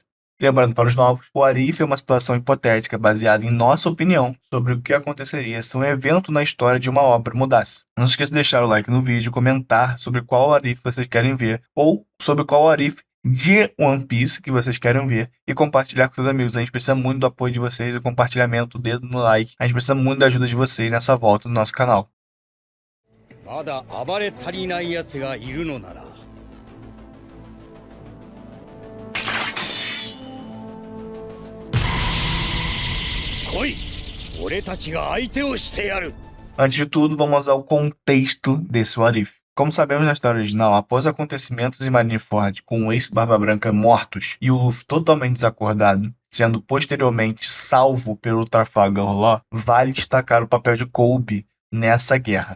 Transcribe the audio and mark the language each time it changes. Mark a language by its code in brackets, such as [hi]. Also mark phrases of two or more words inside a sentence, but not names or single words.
[pt] Lembrando para os novos, o Arif é uma situação hipotética baseada em nossa opinião sobre o que aconteceria se um evento na história de uma obra mudasse. Não se esqueça de deixar o like no vídeo, comentar sobre qual Arif vocês querem ver ou sobre qual Arif de One Piece que vocês querem ver e compartilhar com seus amigos. A gente precisa muito do apoio de vocês, do compartilhamento, o dedo no like. A gente precisa muito da ajuda de vocês nessa volta no nosso canal. [ja] まだ暴れ足りない奴がいるのなら来い俺たちが相手をしてやる [pt] Antes de tudo, vamos ao contexto desse [en] What If. [pt] Como sabemos na história original, após acontecimentos em Marineford com o Ace e Barba Branca mortos e o Luffy totalmente desacordado, sendo posteriormente salvo pelo Trafalgar Law, vale destacar o papel de Kobe nessa guerra.